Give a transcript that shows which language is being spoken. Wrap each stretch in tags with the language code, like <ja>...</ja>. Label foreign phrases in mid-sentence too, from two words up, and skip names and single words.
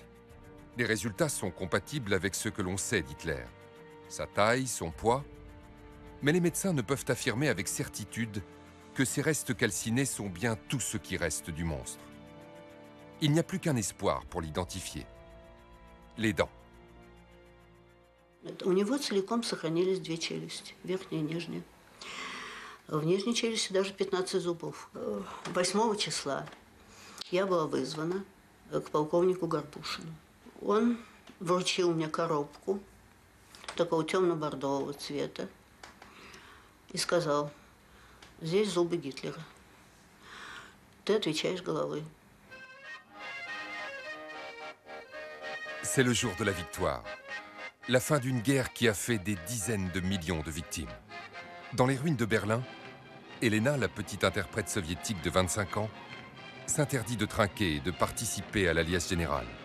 <fr>Les résultats sont compatibles avec ce que l'on sait d'Hitler, sa taille, son poids, mais les médecins ne peuvent affirmer avec certitude que ces restes calcinés sont bien tout ce qui reste du monstre. Il n'y a plus qu'un espoir pour l'identifier. Les dents.</fr> <ru>У него целиком сохранились 2 челюсти, верхняя и нижняя. В нижней челюсти даже 15 зубов. 8 числа я была вызвана к полковнику Горбушину. Он вручил мне коробку такого темно-бордового цвета и сказал: здесь зубы Гитлера. Ты отвечаешь головой.</ru> <fr>C'est le jour de la victoire. La fin d'une guerre qui a fait des dizaines de millions de victimes. Dans les ruines de Berlin, Elena, la petite interprète soviétique de 25 ans, s'interdit de trinquer et de participer à l'Alliance générale.</fr>